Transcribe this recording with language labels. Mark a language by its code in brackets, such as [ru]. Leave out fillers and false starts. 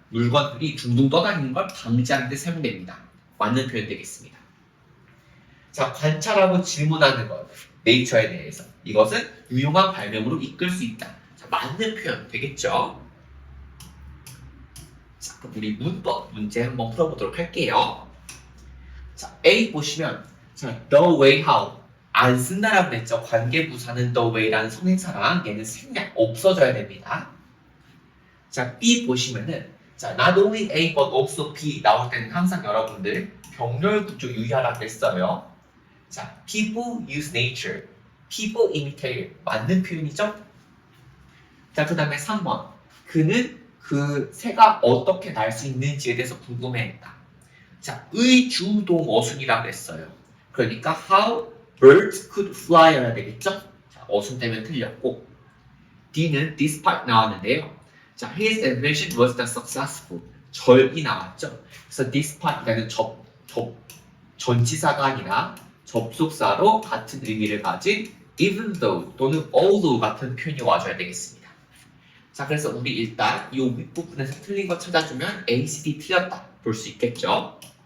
[ko] 물건들이 둥둥 떠다니는 걸 방지하는 데 사용됩니다. 맞는 표현 되겠습니다. 자, 관찰하고 질문하는 것, 네이처에 대해서. 이것은 유용한 발명으로 이끌 수 있다. 자, 맞는 표현 되겠죠? 자, 그럼 우리 문법 문제 한번 풀어보도록 할게요. 자, A 보시면, 자, the way how. 안 쓴다라고 했죠. 관계부사는 the way라는 선행사랑 얘는 생략 없어져야 됩니다. 자, B 보시면은, 자, not only A but also B 나올 때는 항상 여러분들 병렬 구조 유의하라고 했어요. [en] 자, people use nature, people imitate [ko] 맞는 표현이죠? 자, 그 다음에 3번. 그는 그 새가 어떻게 날 수 있는지에 대해서 궁금해했다. 자, 의주동 어순이라고 했어요. 그러니까 [en] how birds could fly [ko] 해야 되겠죠? 자, 어순 때문에 틀렸고, D는 despite 나왔는데요. [en] 자, his invention was not successful. [ko] 절이 나왔죠. 그래서 despite라는 전치사가 아니라 접속사로 같은 의미를 가진 even though 또는 although 같은 표현이 와줘야 되겠습니다. 자, 그래서 우리 일단 이 윗부분에서 틀린 거 찾아주면 A, C, D 틀렸다 볼 수 있겠죠.